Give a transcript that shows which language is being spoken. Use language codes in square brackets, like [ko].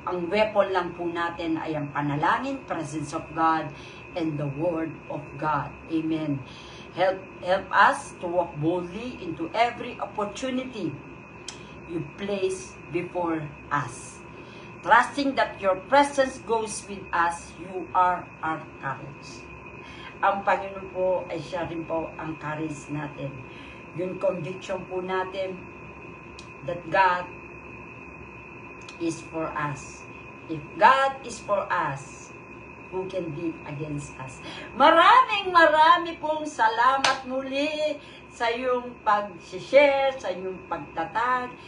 [tl] Ang weapon lang po natin ay ang panalangin, [en] presence of God, and the Word of God. [tl] Amen. [en] Help us to walk boldly into every opportunity you place before us. Trusting that your presence goes with us, you are our courage. [tl] Ang Panginoon po ay siya rin po ang courage natin. Yung [en] conviction [tl] po natin [en] that God is for us. If God is for us, who can be against us? [tl] Marami pong salamat muli sa iyong pag-share, sa iyong pagtatag.